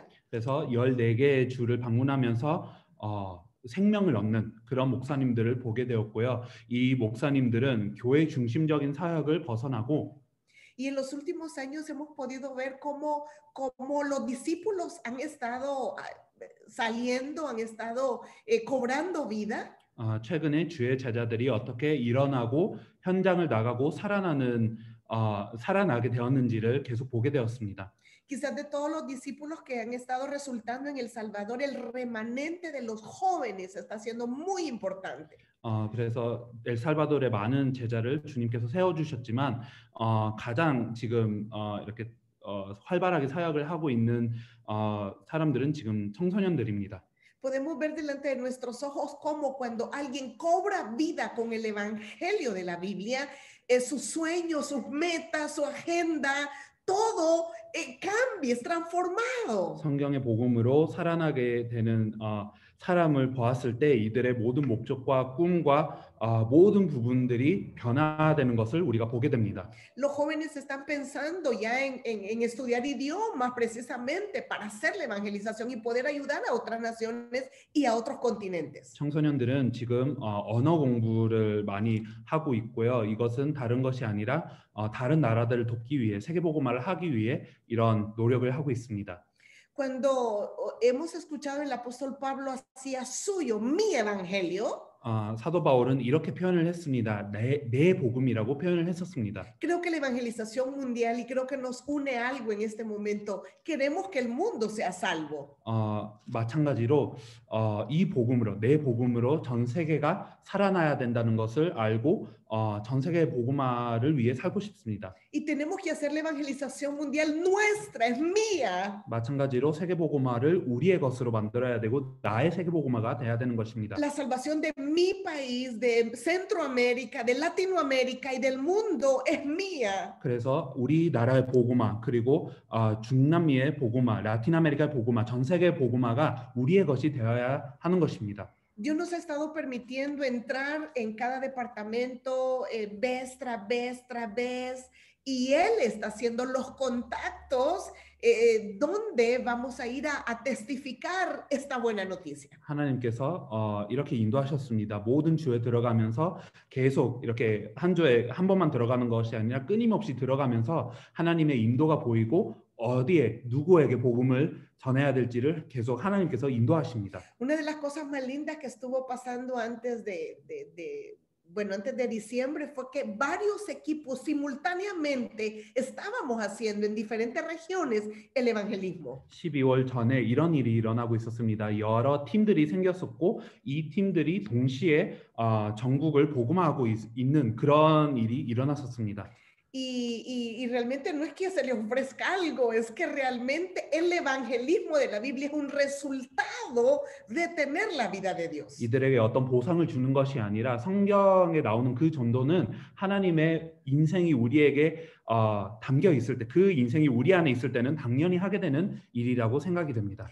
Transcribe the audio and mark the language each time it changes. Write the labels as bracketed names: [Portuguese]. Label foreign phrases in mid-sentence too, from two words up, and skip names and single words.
[Korean] 그래서 14개의 주를 방문하면서 생명을 얻는 그런 목사님들을 보게 되었고요. 이 목사님들은 교회 중심적인 사역을 벗어나고 [Spanish] Y en los últimos años hemos podido ver cómo los discípulos han estado saliendo, han estado cobrando vida. [Korean] 최근에 주의 제자들이 어떻게 일어나고 현장을 나가고 살아나게 되었는지를 계속 보게 되었습니다. [Spanish] Quizás de todos los discípulos que han estado resultando en El Salvador, el remanente de los jóvenes está siendo muy importante. [Korean] 그래서 엘살바도르의 많은 제자를 주님께서 세워주셨지만 가장 지금 이렇게 활발하게 사역을 하고 있는 사람들은 지금 청소년들입니다. [Spanish] Podemos ver delante de nuestros ojos cómo cuando alguien cobra vida con el evangelio de la Biblia, sus sueños, sus metas, su agenda, todo cambia, es transformado. [Korean] 성경의 복음으로 살아나게 되는 사람을 보았을 때 이들의 모든 목적과 꿈과 모든 부분들이 변화되는 것을 우리가 보게 됩니다. [Spanish] Los jóvenes están pensando ya en estudiar idiomas precisamente para hacer la evangelización y poder ayudar a otras naciones y a otros continentes. [Korean] 청소년들은 지금 언어 공부를 많이 하고 있고요. 이것은 다른 것이 아니라 다른 나라들을 돕기 위해, 세계복음화를 하기 위해 이런 노력을 하고 있습니다. [Spanish] Cuando hemos escuchado el apóstol Pablo hacía suyo mi evangelio, [Korean] 사도 바울은 이렇게 표현을 했습니다. 내 복음이라고 표현을 했었습니다. [Spanish] creo que la evangelización mundial, y creo que nos une algo en este momento, queremos que el mundo sea salvo. [Korean] 마찬가지로 이 복음으로, 내 복음으로 전 세계가 살아나야 된다는 것을 알고 전 세계 복음화를 위해 살고 싶습니다. [Spanish] Y tenemos que hacer la evangelización mundial nuestra, es mía. [Korean] 마찬가지로 세계 복음화를 우리의 것으로 만들어야 되고 나의 세계 복음화가 돼야 되는 것입니다. [Spanish] La salvación de mi país, de Centroamérica, de Latinoamérica y del mundo es mía. [Korean] 그래서 우리나라의 복음화, 그리고 중남미의 복음화, 라틴 아메리카의 복음화, 전 세계 복음화가 우리의 것이 되어야 하는 것입니다. [Spanish] Dios nos ha estado permitiendo entrar en cada departamento vez tras vez, y Él está haciendo los contactos donde vamos a ir a testificar esta buena noticia. [Korean] 하나님께서 이렇게 인도하셨습니다. 모든 주에 들어가면서 계속 이렇게 한 주에 한 번만 들어가는 것이 아니라 끊임없이 들어가면서 하나님의 인도가 보이고 어디에 누구에게 복음을 전해야 될지를 계속 하나님께서 인도하십니다. [Spanish] Una de las cosas más lindas que estuvo pasando antes de diciembre fue que varios equipos simultáneamente estábamos haciendo en diferentes regiones el evangelismo. [Korean] 12월 전에 이런 일이 일어나고 있었습니다. 여러 팀들이 생겼었고 이 팀들이 동시에 전국을 복음화하고 있는 그런 일이 일어났었습니다. [Spanish] Y realmente no es que se le ofrezca algo, es que realmente el evangelismo de la Biblia es un resultado de tener la vida de Dios. [Korean] 이들에게 어떤 보상을 주는 것이 아니라 성경에 나오는 그 전도는 하나님의 인생이 우리에게 담겨 있을 때, 그 인생이 우리 안에 있을 때는 당연히 하게 되는 일이라고 생각이 됩니다.